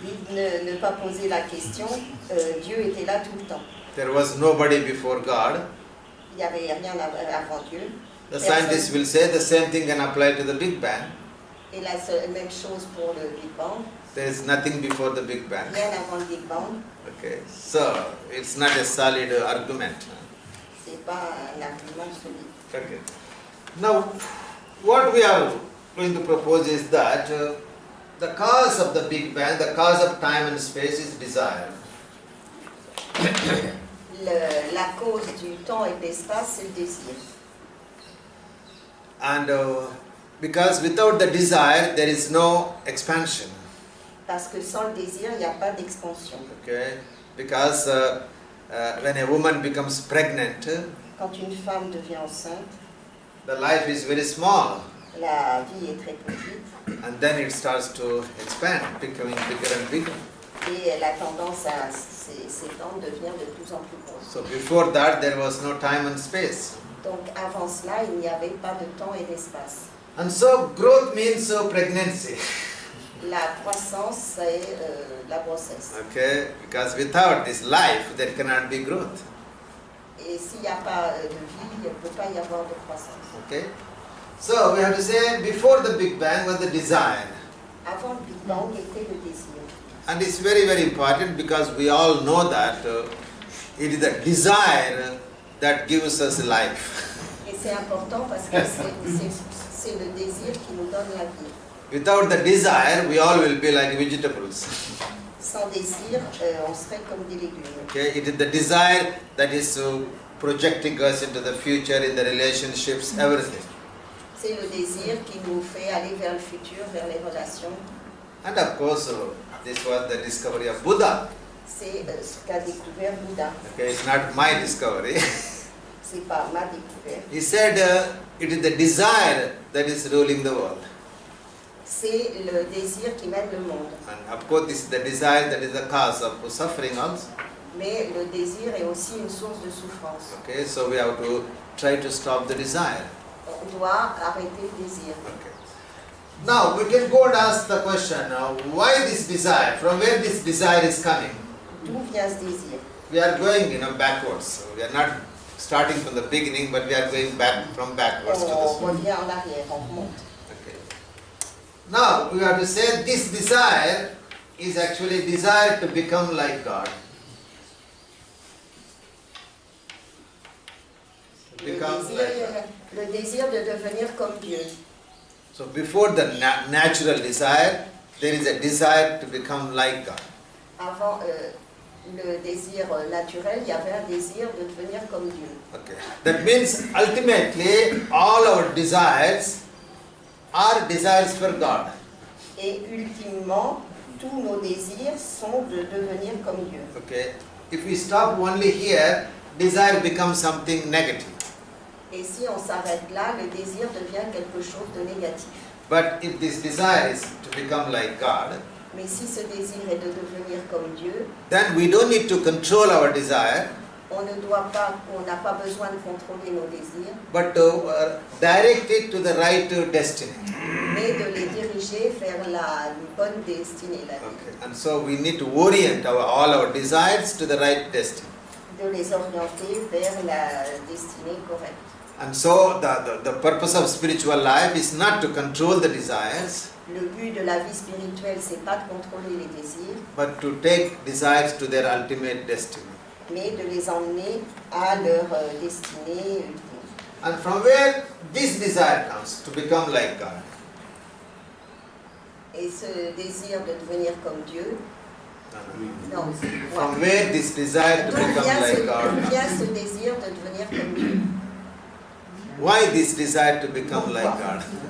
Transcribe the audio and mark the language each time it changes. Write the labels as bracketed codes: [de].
[fr] Ne pas poser la question, Dieu était là tout le temps. [en] There was nobody before God. [fr] Il n'y avait rien avant Dieu. [en] The scientists will say the same thing can apply to the Big Bang. [fr] Et la même chose pour le Big Bang. [en] There is nothing before the Big Bang. [fr] Rien avant le Big Bang. [en] Okay, so it's not a solid argument. [fr] C'est pas un argument solide. [en] Okay. Now, what we are going to propose is that the cause of the Big Bang, the cause of time and space is desire. [fr] La cause du temps et de l'espace, c'est le désir. [en] And because without the desire, there is no expansion. [fr] Parce que sans le désir, il n'y a pas d'expansion. [en] Okay, because when a woman becomes pregnant, [fr] Quand une femme devient enceinte, [en] the life is very small. [fr] La vie est très petite. [en] And then it starts to expand, becoming bigger and bigger. [fr] Et elle a tendance à s'étendre, devenir de plus en plus grosse. [en] So before that, there was no time and space. [fr] Donc avant cela, il n'y avait pas de temps et d'espace. [en] And so growth means pregnancy. [fr] La croissance, c'est la grossesse. [en] Okay, because without this life, there cannot be growth. [fr] Et s'il n'y a pas de vie, il ne peut pas y avoir de croissance. [en] Okay, so we have to say before the Big Bang was the desire. [fr] Avant le Big Bang était le désir. [en] And it's very, very important because we all know that it is the desire that gives us life. [fr] Et c'est important parce que c'est le désir qui nous donne la vie. [en] Without the desire, we all will be like vegetables. [fr] Sans désir, on serait comme des légumes. [en] Okay, it is the desire that is projecting us into the future, in the relationships, everything. [fr] C'est le désir qui nous fait aller vers le futur, vers les relations. [en] And of course, this was the discovery of Buddha. [fr] C'est ce qu'a découvert Bouddha. [en] Okay, it's not my discovery. [fr] C'est pas ma découverte. [en] He said it is the desire that is ruling the world. [fr] C'est le désir qui mène le monde. [en] And of course, this is the desire that is the cause of suffering also. [fr] Mais le désir est aussi une source de souffrance. [en] Okay, so we have to try to stop the desire. [fr] On doit arrêter le désir. [en] Okay. Now we can go and ask the question: why this desire? From where this desire is coming? [fr] D'où vient ce désir? [en] We are going, backwards. So we are not starting from the beginning, but we are going backwards to [fr] On [en] this. [fr] revient en arrière, on remonte. [en] Okay. Now we have to say this desire is actually desire to become like God. [fr] Le désir de devenir comme Dieu. [en] So before the natural desire, there is a desire to become like God. [fr] Avant le désir naturel, il y avait un désir de devenir comme Dieu. [en] Okay. That means ultimately all our desires are desires for God. [fr] Et ultimement, tous nos désirs sont de devenir comme Dieu. [en] Okay. If we stop only here, desire becomes something negative. [fr] Et si on s'arrête là, le désir devient quelque chose de négatif. [en] But if this desire is to become like God, [fr] mais si ce désir est de devenir comme Dieu, [en] then we don't need to control our desire, [fr] on n'a pas besoin de contrôler nos désirs, [en] but to direct it to the right destiny. [fr] Mais de les diriger vers la bonne destinée. [en] Okay. And so we need to orient all our desires to the right destiny. [fr] De les orienter vers la destinée correcte. [en] And so the purpose of spiritual life is not to control the desires, [fr] Le but de la vie spirituelle, c'est pas de contrôler les désirs, [en] but to take desires to their ultimate destiny. [fr] Mais de les emmener à leur destinée ultime. [en] And from where this desire comes to become like God? [fr] Et ce désir de devenir comme Dieu. Non. [en] From where this desire to become like God? [fr] D'où vient ce désir de devenir comme Dieu? [en] Why this desire to become like God?